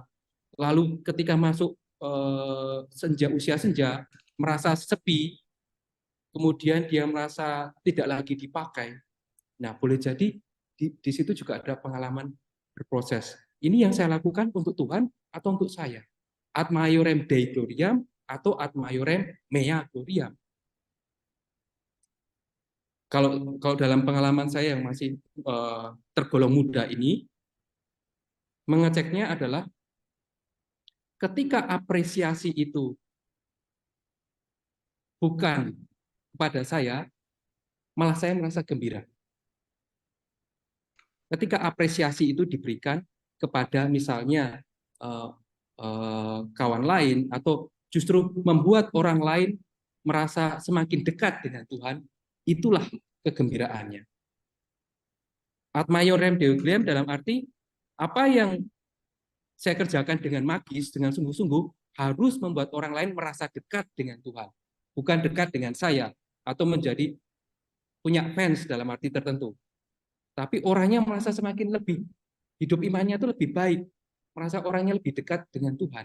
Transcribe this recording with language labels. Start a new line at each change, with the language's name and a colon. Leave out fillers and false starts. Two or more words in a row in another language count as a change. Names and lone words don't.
Indonesian: Lalu ketika masuk usia senja, merasa sepi, kemudian dia merasa tidak lagi dipakai. Nah, boleh jadi di situ juga ada pengalaman berproses. Ini yang saya lakukan untuk Tuhan atau untuk saya?
Latin: Ad maiorem Dei gloriam atau ad maiorem mea gloriam?
Indonesian: Kalau dalam pengalaman saya yang masih tergolong muda ini, mengeceknya adalah ketika apresiasi itu bukan kepada saya, malah saya merasa gembira. Ketika apresiasi itu diberikan kepada misalnya kawan lain atau justru membuat orang lain merasa semakin dekat dengan Tuhan, itulah kegembiraannya.
Latin: Ad maiorem Dei gloriam
Indonesian: dalam arti apa yang saya kerjakan dengan magis, dengan sungguh-sungguh, harus membuat orang lain merasa dekat dengan Tuhan. Bukan dekat dengan saya, atau menjadi punya fans dalam arti tertentu. Tapi orangnya merasa semakin lebih, hidup imannya itu lebih baik, merasa orangnya lebih dekat dengan Tuhan.